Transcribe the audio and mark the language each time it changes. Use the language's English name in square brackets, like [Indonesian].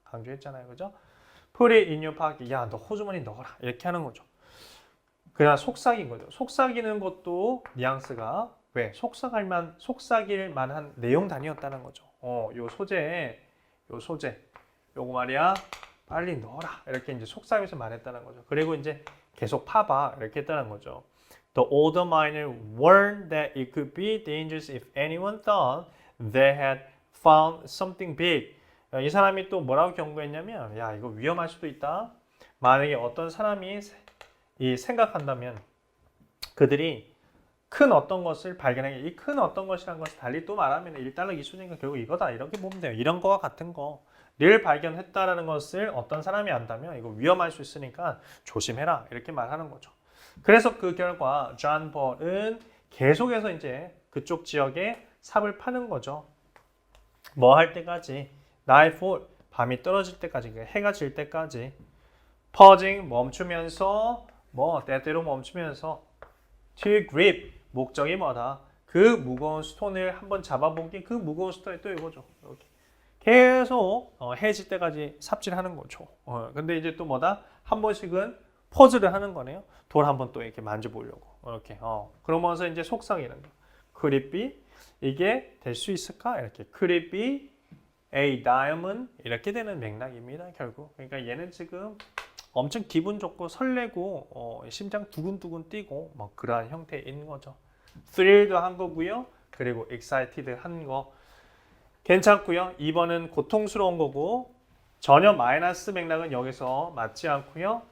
[Korean] 강조했잖아요. 그죠? [English] Put it in your pocket. [Korean] 야, 너 호주머니 넣어라. 이렇게 하는 거죠. 그냥 속삭인 거죠. 속삭이는 것도 뉘앙스가 왜? 속삭일 만한 내용 단위였다는 거죠. 요 소재, 요거 말이야. 빨리 넣어라. 이렇게 이제 속삭여서 말했다는 거죠. 그리고 이제 계속 파봐. 이렇게 했다는 거죠. [English] The older miner warned that it could be dangerous if anyone thought they had found something big. [Korean] 이 사람이 또 뭐라고 경고했냐면, 야, 이거 위험할 수도 있다. 만약에 어떤 사람이 생각한다면 그들이 큰 어떤 것을 발견하게 이 큰 어떤 것이라는 것을 달리 또 말하면 1달러 기준이니까 결국 이거다 이렇게 보면 돼요. 이런 거와 같은 거를 발견했다라는 것을 어떤 사람이 안다면 이거 위험할 수 있으니까 조심해라 이렇게 말하는 거죠. 그래서 그 결과 존 볼은 계속해서 이제 그쪽 지역에 삽을 파는 거죠. 뭐 할 때까지 nightfall 밤이 떨어질 때까지 해가 질 때까지 퍼징 멈추면서 뭐 때때로 멈추면서 to grip 목적이 뭐다? 그 무거운 스톤을 한번 잡아보기 그 무거운 스톤이 또 이거죠. 이렇게 계속 해질 때까지 삽질하는 거죠. 근데 이제 또 뭐다? 한 번씩은 퍼즐을 하는 거네요. 돌 한번 또 이렇게 만져보려고 이렇게 그러면서 이제 속삭이는 거. [English] Could it be? [Korean] 이게 될 수 있을까? 이렇게 [English] Could it be a diamond? [Korean] 이렇게 되는 맥락입니다. 결국 그러니까 얘는 지금 엄청 기분 좋고 설레고 심장 두근두근 뛰고 뭐 그러한 형태인 거죠. thrilled 한 거고요. 그리고 excited 한 거 괜찮고요. 2번은 고통스러운 거고 전혀 마이너스 맥락은 여기서 맞지 않고요.